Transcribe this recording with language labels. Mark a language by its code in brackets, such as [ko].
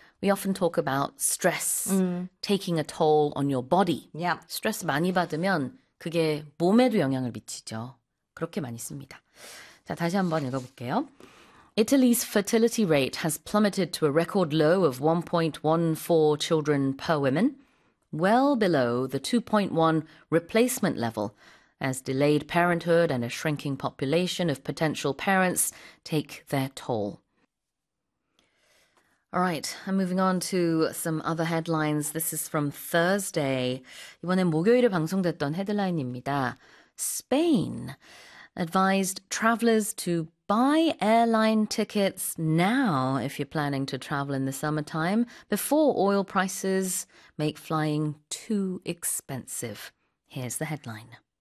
[en] We often talk about stress, taking a toll on your body. [ko] 스트레스 많이 받으면 그게 몸에도 영향을 미치죠. 그렇게 많이 씁니다. 자, 다시 한번 읽어볼게요. [en] Italy's fertility rate has plummeted to a record low of 1.14 children per woman, well below the 2.1 replacement level, as delayed parenthood and a shrinking population of potential parents take their toll. All right, I'm moving on to some other headlines. This is from Thursday. [ko] 이번엔 목요일에 방송됐던 헤드라인입니다. [en] Spain advised travelers to buy airline tickets now if you're planning to travel in the summertime before oil prices make flying too expensive. Here's the headline.